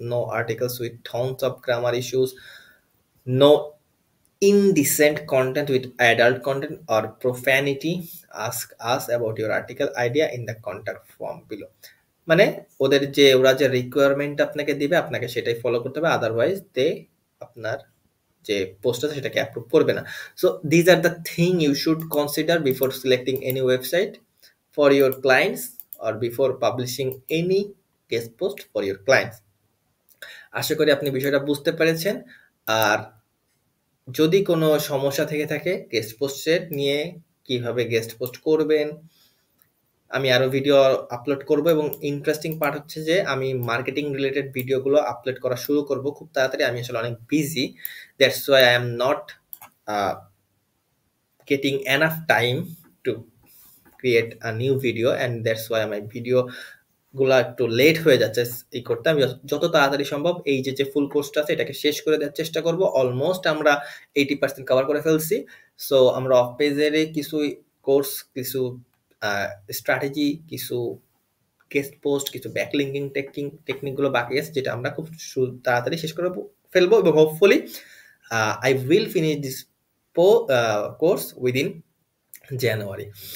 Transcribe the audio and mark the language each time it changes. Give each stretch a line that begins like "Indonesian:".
English: No articles with tons of grammar issues. No indecent content with adult content or profanity. Ask us about your article idea in the contact form below.
Bangla: মানে ওদের যে ওরা যে requirement আপনাকে দিবে, আপনাকে সেটাই ফলো করতে হবে, আদারওয়াইজ আপনার যে পোস্ট আছে সেটাকে অ্যাপ্রুভ করবে না।
English: So these are the thing you should consider before selecting any website for your clients or before publishing any guest post for your clients.
Bangla: আশা করি আপনি বিষয়টা বুঝতে পেরেছেন। আর যদি কোনো সমস্যা থেকে থাকে গেস্ট পোস্টের নিয়ে, কিভাবে গেস্ট পোস্ট করবেন, আমি আরো ভিডিও আপলোড করব। এবং ইন্টারেস্টিং পার্ট হচ্ছে যে আমি মার্কেটিং রিলেটেড ভিডিওগুলো আপলোড করা শুরু করব খুব তাড়াতাড়ি। আমি আসলে অনেক busy,
English: that's why I am not getting enough time to create a new video, and that's why my video
Bangla: গুলা একটু লেট হয়ে যাচ্ছে ই করতে। আমি যত তাড়াতাড়ি সম্ভব এই যে ফুল কোর্সটা আছে এটাকে শেষ করে দেওয়ার চেষ্টা করব। অলমোস্ট আমরা 80% কভার করে ফেলছি। সো আমরা অফ পেজের কিছু কোর্স, কিছু স্ট্র্যাটেজি, কিছু গেস্ট পোস্ট, কিছু ব্যাকলিঙ্কিং টেকনিক গুলো বাকি আছে যেটা আমরা খুব তাড়াতাড়ি শেষ করে ফেলবো এবং
English: Hopefully I will finish this course within January.